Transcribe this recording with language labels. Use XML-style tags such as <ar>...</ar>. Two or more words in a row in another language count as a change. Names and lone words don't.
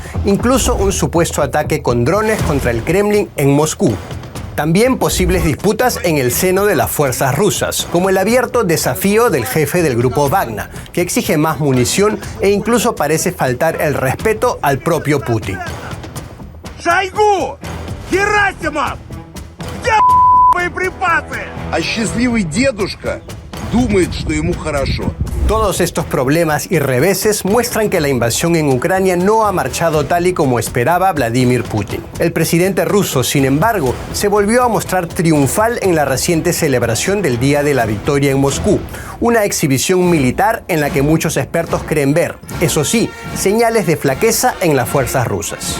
<es>Incluso un supuesto ataque con drones contra el Kremlin en Moscú. También posibles disputas en el seno de las fuerzas rusas, como el abierto desafío del jefe del grupo Wagner, que exige más munición e incluso parece faltar el respeto al propio Putin.</es> <ru>Шойгу! Герасимов! Где боеприпасы? А счастливый дедушка думает, что ему хорошо.</ru> <es>Todos estos problemas y reveses muestran que la invasión en Ucrania no ha marchado tal y como esperaba Vladimir Putin. El presidente ruso, sin embargo, se volvió a mostrar triunfal en la reciente celebración del Día de la Victoria en Moscú, una exhibición militar en la que muchos expertos creen ver, eso sí, señales de flaqueza en las fuerzas rusas.</es>